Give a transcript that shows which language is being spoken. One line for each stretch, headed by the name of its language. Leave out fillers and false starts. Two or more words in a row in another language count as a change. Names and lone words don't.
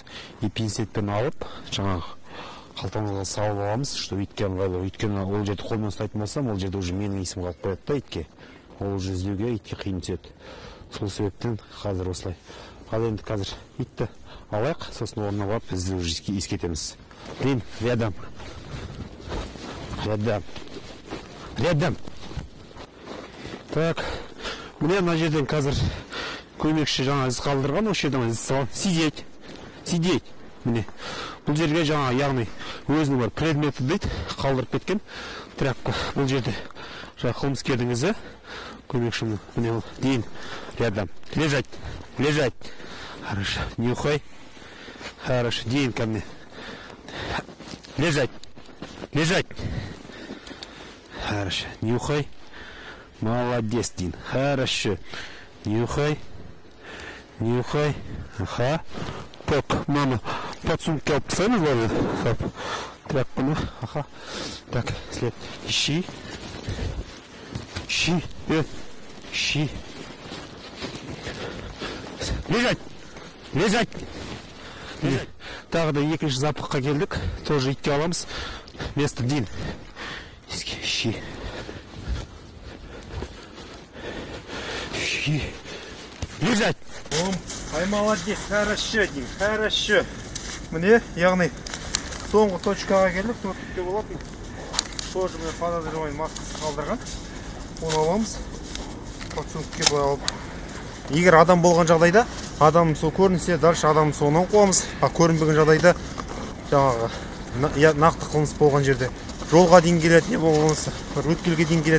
Kazakh: И пинцетпен алып, жаңағы қалтамызға салып аламыз, чтобы итке ыңғайлы. Өйткені ол жерді қолмен ұстайтын болсам, ол жерде уже менің есім қалып қояды да итке. Ол уже іздеуге итке қиын түседі. Сол себептен қазір осылай. Ал енді қазір итті алайық, сосын орнына барып бізді уже ескетеміз.
Russian: Дин, рядом. Рядом. Так,
Kazakh: міне мына жерден қазір көмекші жаңа із қалдырған, осы жерден із салып сидеть. Міне бұл жерге жаңа, яғни өзінің бар предметі дейді, қалдырып кеткен тряпка. Бұл жерде жаңа қылмыскердің ізі, көмекшімнің, міне ол Дин, рядом.
Russian: Лежать. Хорошо, нюхай. Хорошо, Дин ко мне. Лежать. Хорошо, нюхай. Молодец, Дин. Хорошо. Нюхай. Ага. Так, мама, подсумки обценила ли? Тряпку, ага. Так, след. Ищи. Лежать.
Kazakh: Тағы да екінші запыққа келдік. Тоже итке аламыз.
Russian: Место Дин. Ищи. Лежать. Ай, молодец, хорошо, Дин, хорошо.
Kazakh: Міне, яғни соңғы точкаға келдік, төртікте болады. Тоже міне подозреваемый маскасы қалдырған. Оны аламыз. Подсумкке былай алып. Егер адам болған жағдайда, адам сол көрінсе, дальше адам соңынан қуамыз. А көрінбеген жағдайда, жаңағы нақты қылмыс болған жерде жолға дейін келеді, не болмаса, өткелге дейін келеді.